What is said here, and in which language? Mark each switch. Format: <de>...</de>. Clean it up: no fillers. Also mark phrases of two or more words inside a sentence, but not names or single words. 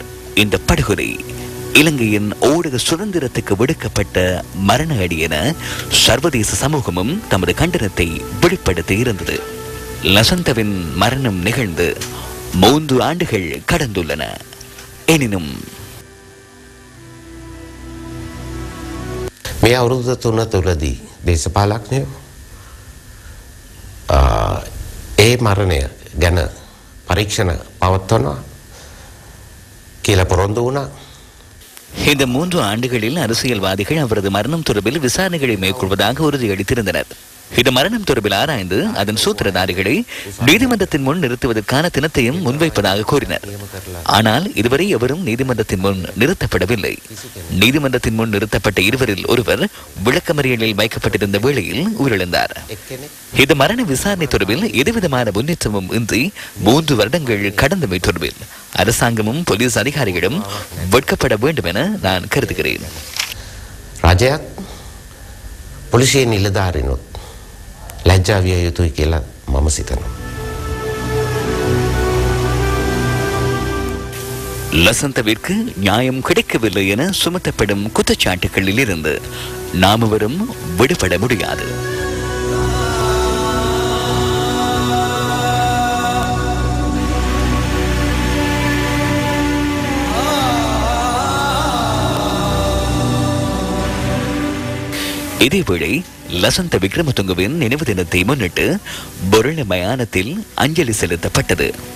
<ta>இந்த படுகொலை இலங்கையின் ஊடக சுதந்திரத்துக்கு விடுக்கப்பட்ட மரண அடி என சர்வதேச சமூகமும் தமது கண்டனத்தை வெளிப்படுத்தி இருந்தது. லசந்தவின் மரணம் நிகழ்ந்து 3 ஆண்டுகள் கடந்துள்ளன. எனினும்</ta> <si>මේ අවුරුදු 3 තුලදී දේශපාලඥයෝ ඒ මරණය ගැන පරීක්ෂණ පවත්වනවා කියලා පොරොන්දු වුණා.</si> <ta>இந்த 3 ஆண்டுகளில் அரசியல்வாதிகள் அவரது மரணம் தொடர்பில் விசாரணைகளை மேற்கொள்வதாக உறுதியளித்திருந்தனர். இந்த மரணம் தொடர்பில் ஆராய்ந்து அதன் சூத்திரதாரிகளை நீதிமன்றத்தின் முன் நிறுத்துவதற்கான தினத்தையும் முன்வைப்பதாக கூறினர். ஆனால் இதுவரை எவரும் நீதிமன்றத்தின் முன் நிறுத்தப்படவில்லை. நீதிமன்றத்தின் முன் நிறுத்தப்பட்ட இருவரில் ஒருவர் விளக்கமறியலில் வைக்கப்பட்டிருந்த வேளையில் உயிரிழந்தார். இந்த மரண விசாரணை தொடர்பில் எதுவிதமான முன்னேற்றமும் இன்றி 3 வருடங்கள் கடந்தமை தொடர்பில் அரசாங்கமும் போலீஸ் அதிகாரிகளும் வெட்கப்பட வேண்டும் என நான் கருதுகிறேன்.</ta> <si>රජයක් පොලිසිය නිලධාරිනුත් ලැජ්ජා විය යුතුයි කියලා මම සිතනවා.</si> <ta>லசந்தவிற்கு நியாயம் கிடைக்கவில்லை என சுமத்தப்படும் குற்றச்சாட்டுகளில் இருந்து நாமவரும் விடுபட முடியாது. இதேவேளை லசந்த விக்ரமதுங்கவின் நினைவு தினத்தை முன்னிட்டு பொருள மயானத்தில் அஞ்சலி செலுத்தப்பட்டது.</ta>